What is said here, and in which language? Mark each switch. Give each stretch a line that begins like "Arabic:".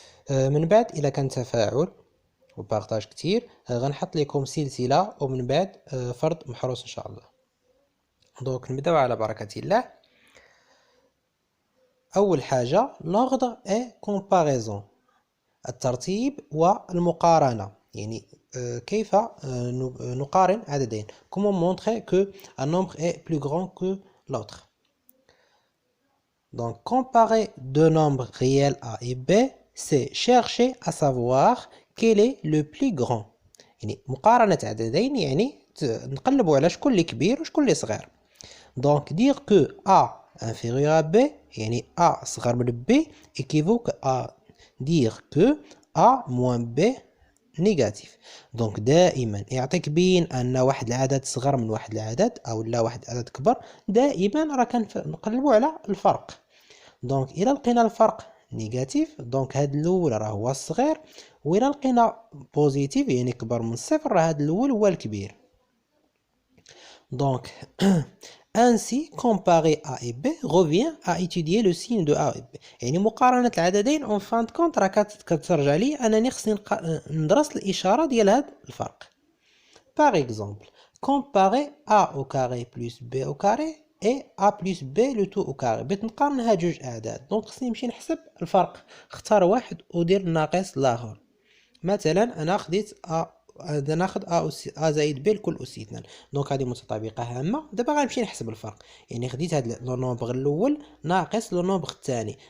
Arabic: من بعد الى كان تفاعل وبارطاج كتير غنحط لكم سلسلة ومن بعد فرض محروس ان شاء الله. دونك نبداو على بركة الله. اول حاجة
French: لوغدر اي كومباريزون،
Arabic: الترتيب والمقارنة، يعني كيف نقارن عددين.
French: Comment montrer que un nombre est plus grand que l'autre. Donc comparer deux nombres réels A et B, c'est chercher à savoir quel est le plus grand.
Arabic: يعني مقارنة عددين يعني نقلبوا على شكون اللي كبير وشكون اللي صغير.
French: Donc dire que A inférieur à B
Arabic: يعني A صغر من B
French: équivaut à dire que A moins B نيجاتيف.
Arabic: دونك دائما يعطيك بين ان واحد العدد صغر من واحد العدد او لا واحد العدد كبر، دائما راه كنقلبوا على الفرق. دونك الى لقينا الفرق نيجاتيف دونك هاد الاول راه هو الصغير، والى لقينا بوزيتيف يعني كبر من الصفر راه هاد الاول هو الكبير.
French: Donc, ainsi, comparer A et B revient à étudier le signe de A et B.
Arabic: يعني مقارنة العددين
French: en fin de compte
Arabic: راه كترجع لي أنني خصني ندرس الإشارة ديال هاد الفرق.
French: Par exemple, comparer A au carré plus B au carré et A plus B le tout au carré.
Arabic: بغيت نقارن هاد جوج أعداد دونك خصني نمشي نحسب الفرق، اختار واحد ودير الناقص الآخر. مثلا أنا خديت A، ناخذ ا زائد ب لكل اس 2، دونك هذه متطابقه هامه. دابا غنمشي نحسب الفرق، يعني خديت هذا لو نومبر الاول ناقص لو نومبر الثاني.